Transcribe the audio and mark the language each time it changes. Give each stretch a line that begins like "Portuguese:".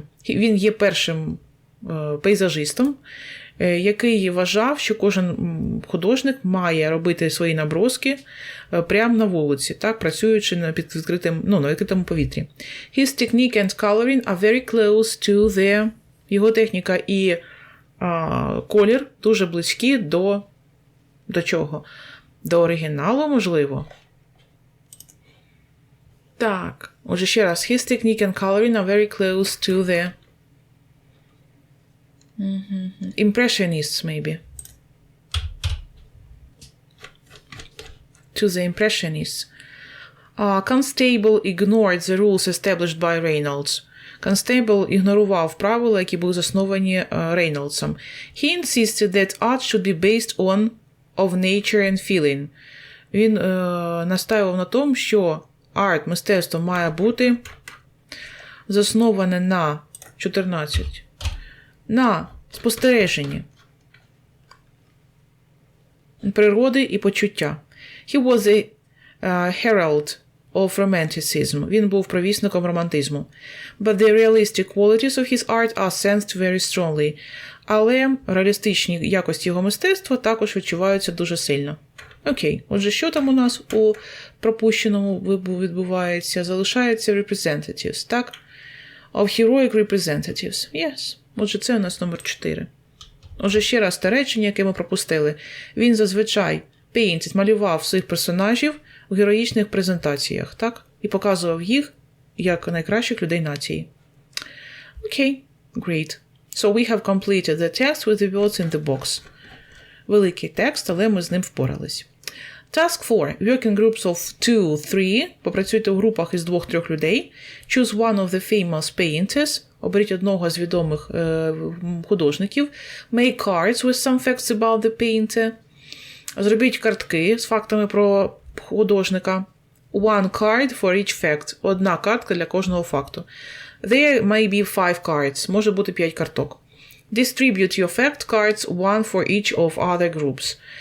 Ukrainian: Він є першим пейзажистом, який вважав, що кожен художник має робити свої наброски прямо на вулиці, так, працюючи на відкритому повітрі.
English: His technique and coloring are very close to the...
Ukrainian: Його техніка і колір дуже близькі до чого? До оригіналу, можливо. Так, отже, ще раз.
English: His technique and coloring are very close to the Impressionists, maybe. To the Impressionists. Constable ignored the rules established by Reynolds.
Ukrainian: Constable ігнорував правила, які були засновані Рейнолдсом.
English: He insisted that art should be based on of nature and feeling.
Ukrainian: Він настаював на тому, що мистецтво має бути засноване на 14. На спостереженні природи і почуття.
English: He was a herald of romanticism.
Ukrainian: Він був провісником романтизму.
English: But the realistic qualities of his art are sensed very strongly.
Ukrainian: Але реалістичні якості його мистецтва також відчуваються дуже сильно. Окей, отже, що там у нас у пропущеному відбувається? Залишається
English: representatives,
Ukrainian: так?
English: Of heroic representatives. Yes.
Ukrainian: Отже, це у нас номер 4. Отже, ще раз те речення, яке ми пропустили. Він зазвичай малював своїх персонажів у героїчних презентаціях, так? І показував їх як найкращих людей нації. Окей,
English: great. So we have completed the text with the words in the box.
Ukrainian: Великий текст, але ми з ним впорались.
English: Task 4. Work in groups of 2-3.
Ukrainian: Попрацюйте в групах із 2-3 людей.
English: Choose one of the famous painters.
Ukrainian: Оберіть одного з відомих художників.
English: Make cards with some facts about the painter.
Ukrainian: Зробіть картки з фактами про художника.
English: One card for each fact.
Ukrainian: Одна картка для кожного факту.
English: There may be 5 cards.
Ukrainian: Може бути 5 карток.
English: Distribute your fact cards, one for each of other groups.